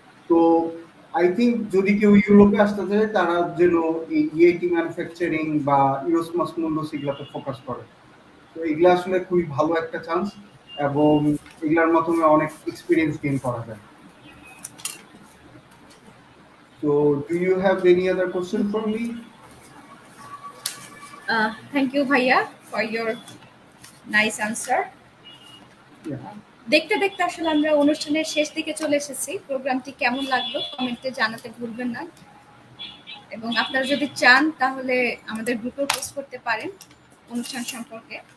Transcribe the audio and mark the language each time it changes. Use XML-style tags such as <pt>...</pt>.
<bn>তো</bn> <en>I think</en> <bn>যদি কেউ ইউরোপে আসতে চায় তারা যেন এই ইআইটি ম্যানুফ্যাকচারিং বা ইউরোসমাস মুন্ডোস এগুলাতে ফোকাস করে। তো এগুলা আসলে খুবই ভালো একটা চান্স এবং এগুলার মাধ্যমে অনেক এক্সপিরিয়েন্স গেইন করা যায়।</bn> <en>So do you have any other question for me? Thank you ভাইয়া for your nice answer. Yeah.</en> <bn>দেখতে দেখতে আসলে আমরা অনুষ্ঠানের শেষ দিকে চলে এসেছি। প্রোগ্রামটি কেমন লাগলো কমেন্টে জানাতে ভুলবেন না, এবং আপনারা যদি চান তাহলে আমাদের গ্রুপে পোস্ট করতে পারেন অনুষ্ঠান সম্পর্কে।</bn>